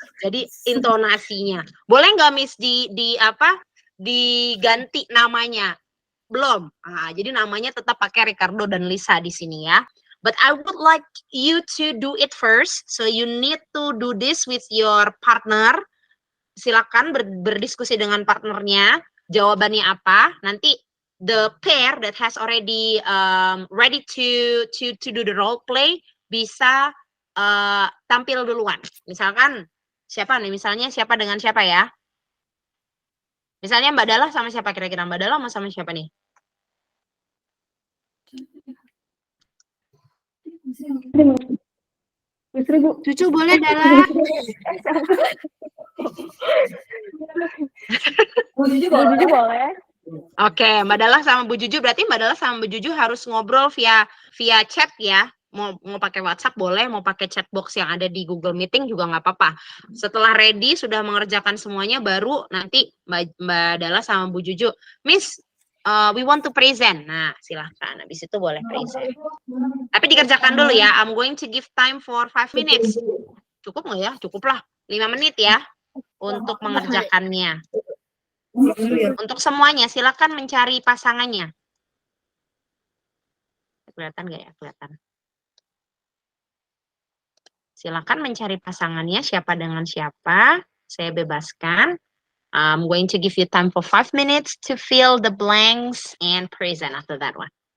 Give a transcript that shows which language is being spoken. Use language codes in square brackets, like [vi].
[id] Jadi intonasinya. Boleh nggak Miss diganti namanya? Belum. Jadi namanya tetap pakai Ricardo dan Lisa di sini ya. [en] But I would like you to do it first. So you need to do this with your partner. [id] Silakan berdiskusi dengan partnernya. Jawabannya apa? Nanti [en] the pair that has already ready to do the role play [id] bisa tampil duluan. Misalkan siapa nih? Misalnya siapa dengan siapa ya? Misalnya Mbak Dala sama siapa kira-kira? Mbak Dala sama siapa nih? Cucu boleh Dala? Bu Juju boleh. Oke, Mbak Dala sama Bu Juju, berarti Mbak Dala sama Bu Juju harus ngobrol via chat ya. Mau pakai WhatsApp boleh, mau pakai chat box yang ada di Google Meeting juga nggak apa-apa. Setelah ready, sudah mengerjakan semuanya, baru nanti Mbak Dala sama Bu Juju, Miss, [en] we want to present. [id] Nah, silahkan. Habis itu boleh present. Tapi dikerjakan dulu ya. [en] I'm going to give time for 5 minutes. [id] Cukup nggak ya? Cukup lah. 5 menit ya untuk mengerjakannya. Untuk semuanya, silakan mencari pasangannya. Kelihatan nggak ya? Kelihatan. Silakan mencari pasangannya, siapa dengan siapa. Saya bebaskan. [en] I'm going to give you time for 5 minutes to fill the blanks and present after that one.